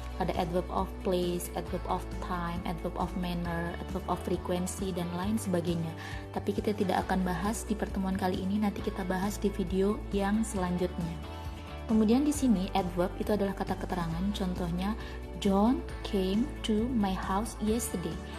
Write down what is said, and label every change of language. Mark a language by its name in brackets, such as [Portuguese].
[Indonesian] Ada adverb of place, adverb of time, adverb of manner, adverb of frequency, dan lain sebagainya. Tapi kita tidak akan bahas di pertemuan kali ini, nanti kita bahas di video yang selanjutnya. Kemudian di sini adverb itu adalah kata keterangan. Contohnya [English] John came to my house yesterday.